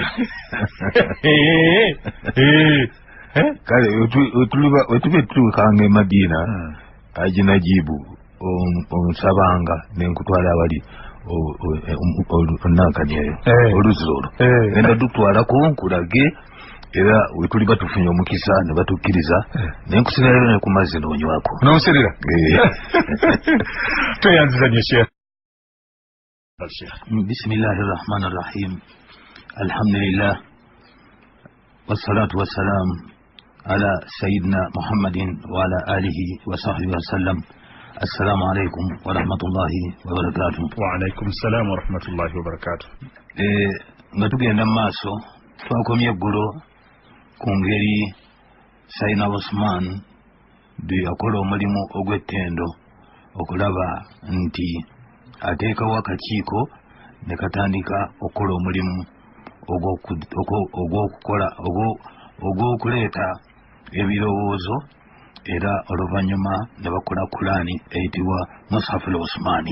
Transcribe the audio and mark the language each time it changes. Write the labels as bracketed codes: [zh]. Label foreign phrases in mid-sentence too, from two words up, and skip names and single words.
[lg] Kale wetube tutuukanga e Madiina, Haji Najibu omusabanga nenkutwala abali onankani eyo oluzzi olwo, genda dutwalako nkulage, era wetuli batufunye omukisa ne batukkiriza nenkusirirayo ne ku mazzi n'onywako n'omuserera. Tweyanziza nnyo Sheikh. [ar] بسم الله الرحمن الرحيم الحمد لله والصلاة والسلام على سيدنا محمد وعلى آله وصحبه وسلم. السلام عليكم ورحمة الله وبركاته. وعليكم السلام ورحمة الله وبركاته. [lg] Nga tugenda mu maaso twakomye eggulo ku ngeri Sayyidina Osman bwe yakola omulimu ogw'ettendo okulaba nti ateekawo akakiiko ne katandika okukola omulimu ogw'okuleeta ebirowoozo, era oluvannyuma ne bakola Qur'ani eyitibwa Mushaf al-Osmani.